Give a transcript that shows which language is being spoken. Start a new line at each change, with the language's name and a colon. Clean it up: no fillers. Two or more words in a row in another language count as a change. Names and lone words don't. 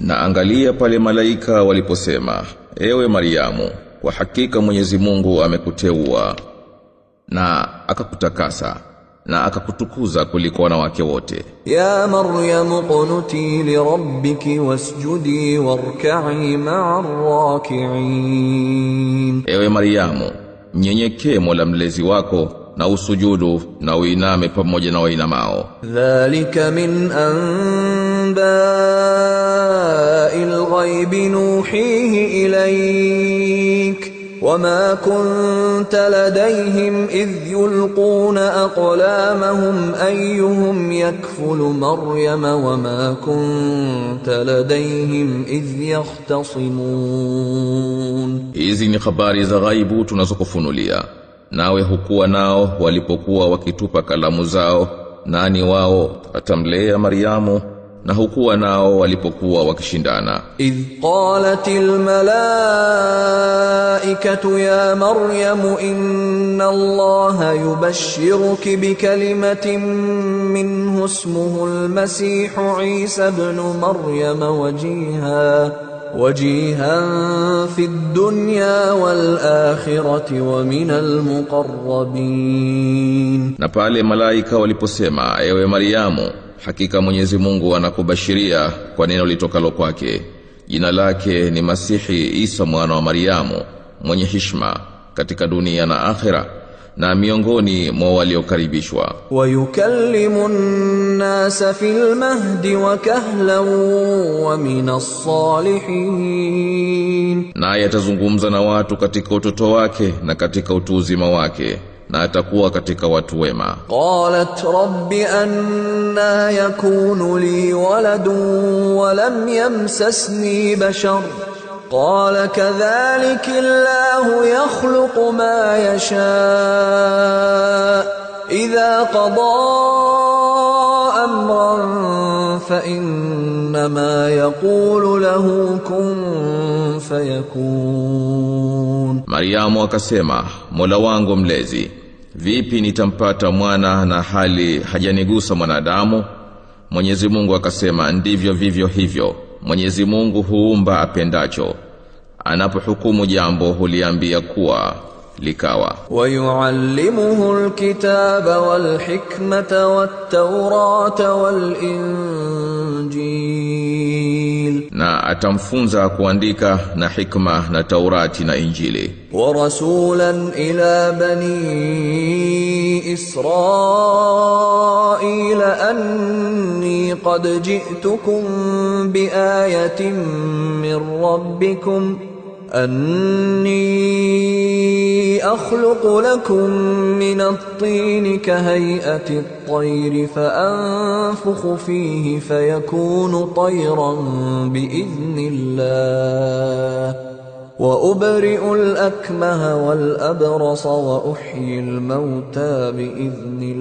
Swahili: Na angalia pale malaika waliposema, ewe Mariamu, kwa hakika Mwenyezi Mungu amekuteua na akakutakasa na akakutukuza kuliko wanawake wote.
Arabic: يا مريم اقنتي لربك واسجدي واركعي مع الراكعين.
Swahili: Ewe Mariamu, mnyenyekee Mola mlezi wako na usujudu na uiname pamoja na wainamao.
Arabic: ذلك من أنباء الغيب نوحيه إليك وما كنت لديهم إذ يلقون أقلامهم أيهم يكفل مريم وما كنت لديهم إذ يختصمون.
Swahili: Hizi ni habari za ghaibu tunazokufunulia, nawe hukuwa nao walipokuwa wakitupa kalamu zao nani wao atamlea Mariamu, na hukuwa nao walipokuwa wakishindana.
Arabic: إذ قالت الملائكة يا مريم إن الله يبشرك بكلمة منه اسمه المسيح عيسى ابن مريم وجيها في الدنيا والآخرة ومن المقربين.
Swahili: Na pale malaika waliposema, ewe Mariamu, hakika Mwenyezi Mungu anakubashiria kwa neno litokalo kwake, jina lake ni Masihi Isa mwana wa Mariamu, mwenye heshima katika dunia na akhera, na miongoni mwa waliokaribishwa.
Arabic: ويكلم الناس في المهد وكهلا ومن الصالحين.
Swahili: Naye atazungumza na watu katika utoto wake na katika utu uzima wake, na atakuwa katika watu wema.
Arabic: قالت رب أنى يكون لي ولد ولم يمسسني بشر. قال كذلك الله يخلق ما يشاء إذا قضى أمرا فإنما يقول له كن فيكون.
Swahili: Mariamu akasema, Mola wangu mlezi, vipi nitampata mwana na hali hajanigusa mwanadamu? Mwenyezi Mungu akasema, ndivyo vivyo hivyo Mwenyezi Mungu huumba apendacho, anapohukumu jambo huliambia kuwa likawa.
Arabic: ويعلمه الكتاب والحكمة والتوراة والإنجيل.
Swahili: Na atamfunza kuandika na hikma na Taurati na Injili.
Arabic: ورسولا إلى بني إسرائيل أني قد جئتكم بآية من ربكم أني أخلق لكم من الطين كهيئة الطير فأنفخ فيه فيكون طيرا بإذن الله وأبرئ الأكمه والأبرص وأحيي الموتى بإذن